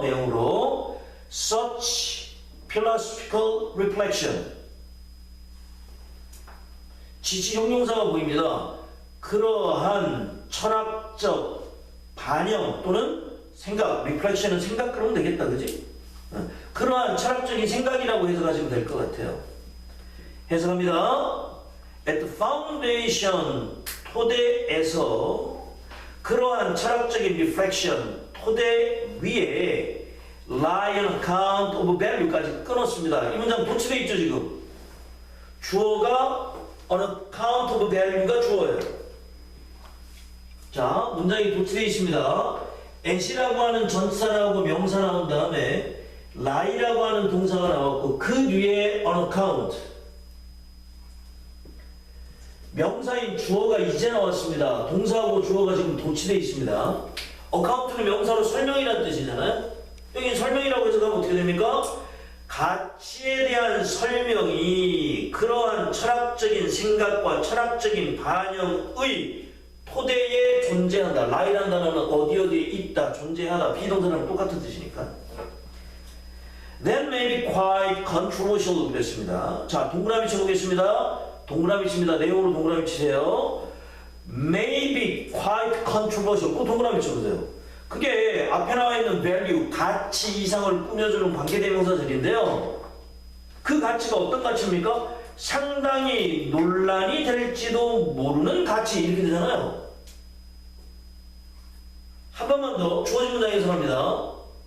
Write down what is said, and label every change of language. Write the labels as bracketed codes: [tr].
[ko] 내용으로 [en] such philosophical reflection [ko] 지시 형용사가 보입니다. 그러한 철학적 반영 또는 생각, reflection은 생각 그러면 되겠다, 그지? 그러한 철학적인 생각이라고 해석하시면 될 것 같아요. 해석합니다. [en] At the foundation, [ko] 토대에서 그러한 철학적인 [en] reflection, [ko] 토대 위에 [en] lie on account of value까지 [ko] 끊었습니다. 이 문장 도치되어 있죠, 지금? 주어가 [en] on account of value [ko] 가 주어예요. 자, 문장이 도치되어 있습니다. at이라고 하는 전치사 나오고 명사 나온 다음에 lie라고 하는 동사가 나왔고 그 뒤에 [en] on account [ko] 명사인 주어가 이제 나왔습니다. 동사하고 주어가 지금 도치되어 있습니다. account는 명사로 설명이라는 뜻이잖아요. 여기 설명이라고 해석하면 어떻게 됩니까? 가치에 대한 설명이 그러한 철학적인 생각과 철학적인 반영의 토대에 존재한다. lie라는 단어는 어디 어디에 있다, 존재하다, 비동사랑 똑같은 뜻이니까. [en] That may be quite controversial [ko] 그랬습니다. 자, 동그라미 쳐보겠습니다. 동그라미 칩니다. 내용으로 동그라미 치세요. [en] May be quite controversial. [ko] 꼭 동그라미 쳐보세요. 그게 앞에 나와 있는 value, 가치 이상을 꾸며주는 관계대명사들인데요. 그 가치가 어떤 가치입니까? 상당히 논란이 될지도 모르는 가치 이렇게 되잖아요. 한 번만 더 주어진 문장 해석합니다.